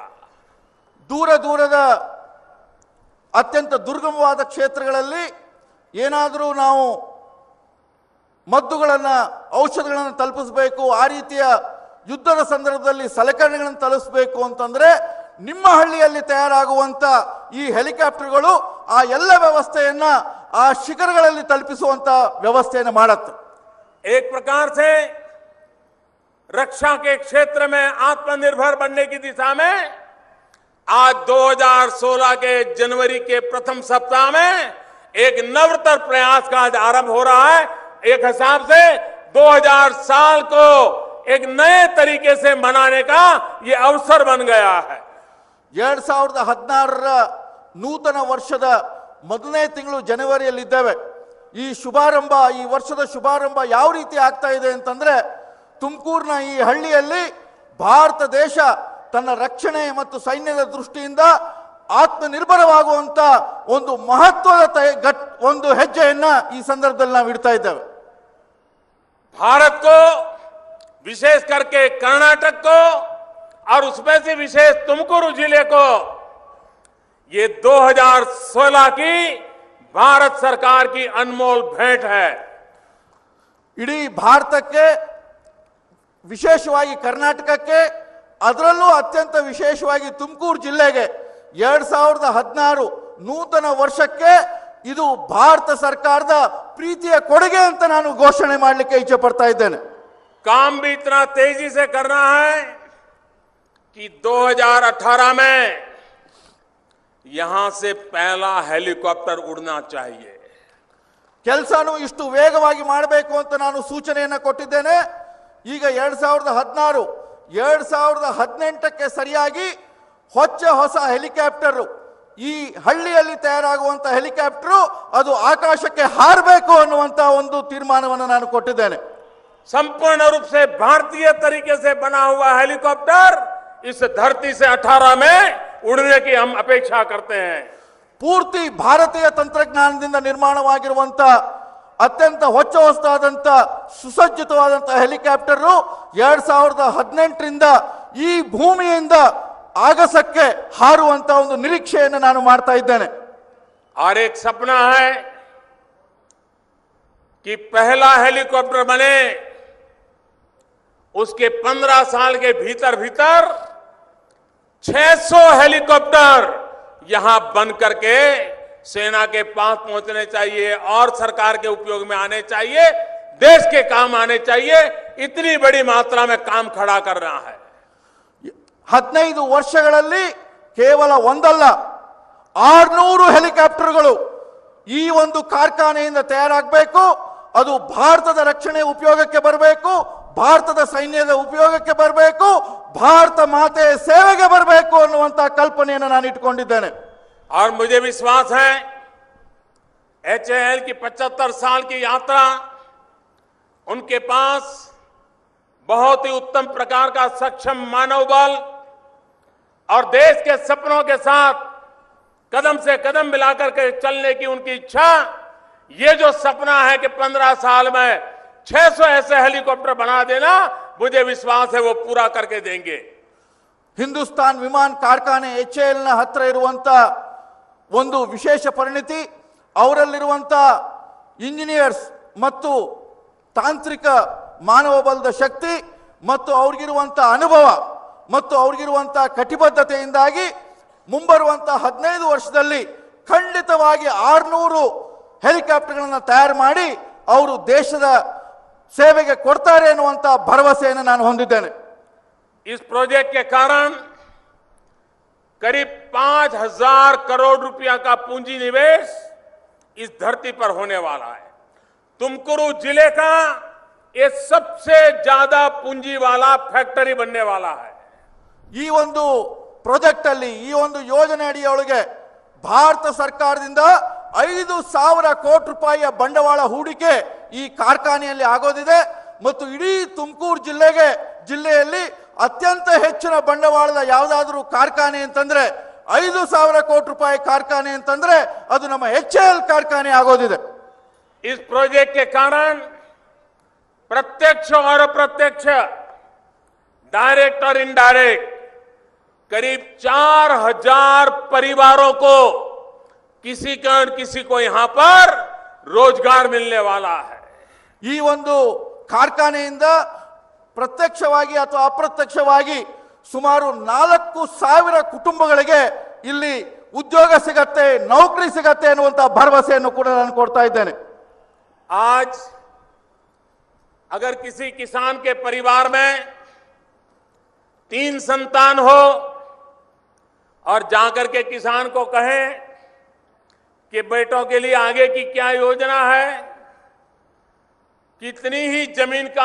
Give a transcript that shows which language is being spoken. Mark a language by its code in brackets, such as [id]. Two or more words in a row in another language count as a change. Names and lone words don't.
[kn] ದೂರ ದೂರದ ಅತ್ಯಂತ ದುರ್ಗಮವಾದ ಕ್ಷೇತ್ರಗಳಲ್ಲಿ ಏನಾದರೂ ನಾವು ಮದ್ದುಗಳನ್ನು ಔಷಧಗಳನ್ನು ತಲುಪಿಸಬೇಕು, ಆ ರೀತಿಯ ಯುದ್ಧದ ಸಂದರ್ಭದಲ್ಲಿ ಸಲಕರಣೆಗಳನ್ನು ತಲುಪಿಸಬೇಕು ಅಂತಂದ್ರೆ ನಿಮ್ಮ ಹಳ್ಳಿಯಲ್ಲಿ ತಯಾರಾಗುವಂತ ಈ ಹೆಲಿಕಾಪ್ಟರ್ಗಳು ಆ ಎಲ್ಲ ವ್ಯವಸ್ಥೆಯನ್ನ ಆ ಶಿಖರಗಳಲ್ಲಿ ತಲುಪಿಸುವಂತ ವ್ಯವಸ್ಥೆಯನ್ನು ಮಾಡುತ್ತೆ. [hi] एक प्रकार से रक्षा के क्षेत्र में आत्मनिर्भर बनने की दिशा में आज 2016 के जनवरी के प्रथम सप्ताह में एक नवतर प्रयास का आज आरंभ हो रहा है. एक हिसाब से 2000 साल को एक नए तरीके से मनाने का ये अवसर बन गया है. [kn] 2016ರ ನೂತನ ವರ್ಷದ ಮೊದಲನೇ ತಿಂಗಳು ಜನವರಿಯಲ್ಲಿದ್ದೇವೆ. ಈ ಶುಭಾರಂಭ, ಈ ವರ್ಷದ ಶುಭಾರಂಭ ಯಾವ ರೀತಿ ಆಗ್ತಾ ಇದೆ ಅಂತಂದ್ರೆ, ತುಮಕೂರಿನ ಈ ಹಳ್ಳಿಯಲ್ಲಿ ಭಾರತ ದೇಶ ತನ್ನ ರಕ್ಷಣೆ ಮತ್ತು ಸೈನ್ಯದ ದೃಷ್ಟಿಯಿಂದ ಆತ್ಮನಿರ್ಭರವಾಗುವಂತ ಒಂದು ಮಹತ್ವದ ಒಂದು ಹೆಜ್ಜೆಯನ್ನ ಈ ಸಂದರ್ಭದಲ್ಲಿ ನಾವು ಇಡ್ತಾ ಇದ್ದೇವೆ. [hi] भारत को, विशेष करके कर्नाटक को और उसमें से विशेष तुमकुरू जिले को ये 2016 की भारत सरकार की अनमोल भेंट है. [kn] ಇಡೀ ಭಾರತಕ್ಕೆ, ವಿಶೇಷವಾಗಿ ಕರ್ನಾಟಕಕ್ಕೆ, ಅದರಲ್ಲೂ ಅತ್ಯಂತ ವಿಶೇಷವಾಗಿ ತುಮಕೂರು ಜಿಲ್ಲೆಗೆ 2016 ನೂತನ ವರ್ಷಕ್ಕೆ ಇದು ಭಾರತ ಸರ್ಕಾರದ ಪ್ರೀತಿಯ ಕೊಡುಗೆ ಅಂತ ನಾನು ಘೋಷಣೆ ಮಾಡಲಿಕ್ಕೆ ಇಚ್ಛೆ ಪಡ್ತಾ ಇದ್ದೇನೆ. [hi] काम भी इतना तेजी से करना है कि 2018 में यहां से पहला हेलीकॉप्टर उड़ना चाहिए. [kn] ಕೆಲಸನೂ ಇಷ್ಟು ವೇಗವಾಗಿ ಮಾಡಬೇಕು ಅಂತ ನಾನು ಸೂಚನೆಯನ್ನು ಕೊಟ್ಟಿದ್ದೇನೆ. ಈಗ 2016 2018ಕ್ಕೆ ಸರಿಯಾಗಿ ಹೊಸ ಹೆಲಿಕಾಪ್ಟರ್, ಈ ಹಳ್ಳಿಯಲ್ಲಿ ತಯಾರಾಗುವಂತ ಹೆಲಿಕಾಪ್ಟರ್ ಅದು ಆಕಾಶಕ್ಕೆ ಹಾರಬೇಕು ಅನ್ನುವಂತ ಒಂದು ತೀರ್ಮಾನವನ್ನು ನಾನು ಕೊಟ್ಟಿದ್ದೇನೆ. [hi] संपूर्ण रूप से भारतीय तरीके से बना हुआ हेलीकॉप्टर इस धरती से 18 में उड़ने की हम अपेक्षा करते हैं. [kn] ಪೂರ್ತಿ ಭಾರತೀಯ ತಂತ್ರಜ್ಞಾನದಿಂದ ನಿರ್ಮಾಣವಾಗಿರುವಂತ ಅತ್ಯಂತ ಹೊಸದಾದಂತ ಸುಸಜ್ಜಿತವಾದಂತ ಹೆಲಿಕಾಪ್ಟರ್ 2018ರಿಂದ ಈ ಭೂಮಿಯಿಂದ ಆಗಸಕ್ಕೆ ಹಾರುವಂತ ಒಂದು ನಿರೀಕ್ಷೆಯನ್ನು ನಾನು ಮಾಡ್ತಾ ಇದ್ದೇನೆ. [hi] और एक सपना है कि पहला हेलीकॉप्टर बने, उसके 15 साल के भीतर 600 हेलीकॉप्टर यहां बन करके सेना के पास पहुंचने चाहिए और सरकार के उपयोग में आने चाहिए, देश के काम आने चाहिए. इतनी बड़ी मात्रा में काम खड़ा कर रहा है. [kn] 15 ವರ್ಷಗಳಲ್ಲಿ ಕೇವಲ ಒಂದಲ್ಲ 600 ಹೆಲಿಕಾಪ್ಟರ್ಗಳು ಈ ಒಂದು ಕಾರ್ಖಾನೆಯಿಂದ ತಯಾರಾಗಬೇಕು. ಅದು ಭಾರತದ ರಕ್ಷಣೆ ಉಪಯೋಗಕ್ಕೆ ಬರಬೇಕು, ಭಾರತದ ಸೈನ್ಯದ ಉಪಯೋಗಕ್ಕೆ ಬರಬೇಕು, ಭಾರತ ಮಾತೆಯ ಸೇವೆಗೆ ಬರಬೇಕು ಅನ್ನುವಂತ ಕಲ್ಪನೆಯನ್ನು ನಾನು ಇಟ್ಕೊಂಡಿದ್ದೇನೆ. [hi] और मुझे विश्वास है HAL की 75 साल की यात्रा उनके पास बहुत ही उत्तम प्रकार का सक्षम मानव बल और देश के सपनों के साथ कदम से कदम मिलाकर के चलने की उनकी इच्छा, ये जो सपना है कि 15 साल में 600 ऐसे हेलीकॉप्टर बना देना, मुझे विश्वास है वो पूरा करके देंगे। [kn] ಹಿಂದೂಸ್ತಾನ್ ವಿಮಾನ ಕಾರ್ಖಾನೆ HAL ನ ಹತ್ರ ಇರುವಂತ ಒಂದು ವಿಶೇಷ ಪರಿಣಿತಿ, ಅವರಲ್ಲಿರುವಂತ ಇಂಜಿನಿಯರ್ಸ್ ಮತ್ತು ತಾಂತ್ರಿಕ ಮಾನವ ಬಲದ ಶಕ್ತಿ ಮತ್ತು ಅವ್ರಿಗಿರುವಂತ ಅನುಭವ ಮತ್ತು ಅವ್ರಿಗಿರುವಂತ ಕಟಿಬದ್ಧತೆಯಿಂದಾಗಿ ಮುಂಬರುವಂತ 15 ವರ್ಷದಲ್ಲಿ ಖಂಡಿತವಾಗಿ 600 ಹೆಲಿಕಾಪ್ಟರ್ಗಳನ್ನು ತಯಾರು ಮಾಡಿ ಅವರು ದೇಶದ ಸೇವೆಗೆ ಕೊಡ್ತಾರೆ ಅನ್ನುವಂತ ಭರವಸೆಯನ್ನು ನಾನು ಹೊಂದಿದ್ದೇನೆ। [hi] इस प्रोजेक्ट के कारण करीब 5,000 करोड़ रुपया का पूंजी निवेश इस धरती पर होने वाला है। तुमकुरू जिले का ये सबसे ज्यादा पूंजी वाला फैक्ट्री बनने वाला है। [kn] ಈ ಒಂದು ಪ್ರಾಜೆಕ್ಟ್ ಅಲ್ಲಿ, ಈ ಒಂದು ಯೋಜನೆ ಅಡಿಯೊಳಗೆ ಭಾರತ ಸರ್ಕಾರದಿಂದ 5,000 ಕೋಟಿ ರೂಪಾಯಿಯ ಬಂಡವಾಳ ಹೂಡಿಕೆ ಈ ಕಾರ್ಖಾನೆಯಲ್ಲಿ ಆಗೋದಿದೆ ಮತ್ತು ಇಡೀ ತುಮಕೂರು ಜಿಲ್ಲೆಯಲ್ಲಿ ಅತ್ಯಂತ ಹೆಚ್ಚಿನ ಬಂಡವಾಳದ ಯಾವುದಾದರೂ ಕಾರ್ಖಾನೆ ಅಂತಂದ್ರೆ 5,000 ಕೋಟಿ ರೂಪಾಯಿ ಕಾರ್ಖಾನೆ ಅಂತಂದ್ರೆ ಅದು ನಮ್ಮ HAL ಕಾರ್ಖಾನೆ ಆಗೋದಿದೆ। [hi] इस प्रोजेक्ट के कारण प्रत्यक्ष और अप्रत्यक्ष, डायरेक्ट और इनडायरेक्ट करीब 4,000 परिवारों को किसी को यहां पर रोजगार मिलने वाला है। [kn] ಈ ಒಂದು ಕಾರ್ಖಾನೆಯಿಂದ ಪ್ರತ್ಯಕ್ಷವಾಗಿ ಅಥವಾ ಅಪ್ರತ್ಯಕ್ಷವಾಗಿ ಸುಮಾರು 4,000 ಕುಟುಂಬಗಳಿಗೆ ಇಲ್ಲಿ ಉದ್ಯೋಗ ಸಿಗತ್ತೆ, ನೌಕರಿ ಸಿಗತ್ತೆ ಅನ್ನುವಂತ ಭರವಸೆಯನ್ನು ಕೂಡ ನಾನು ಕೊಡ್ತಾ ಇದ್ದೇನೆ। [hi] आज अगर किसी किसान के परिवार में 3 संतान हो और जाकर के किसान को कहें कि बेटों के लिए आगे की क्या योजना है, कितनी ही जमीन का